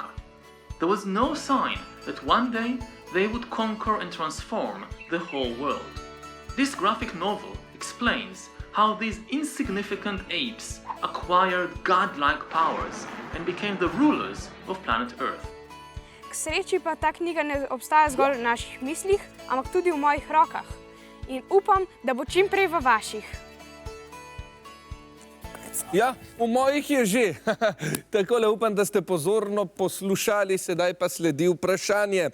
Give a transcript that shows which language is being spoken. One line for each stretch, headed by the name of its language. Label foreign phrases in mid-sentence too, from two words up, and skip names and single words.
English: There was no sign that one day they would conquer and transform the whole world. This graphic novel explains how these insignificant apes acquired godlike powers and became the rulers of planet Earth.
Slovenian: K sreči pa ta knjiga ne obstaja zgolj v naših mislih, ampak tudi v mojih rokah. In upam, da bo čim prej v vaših. Ja, v mojih je že. Takole upam, da ste pozorno poslušali, sedaj pa sledi vprašanje.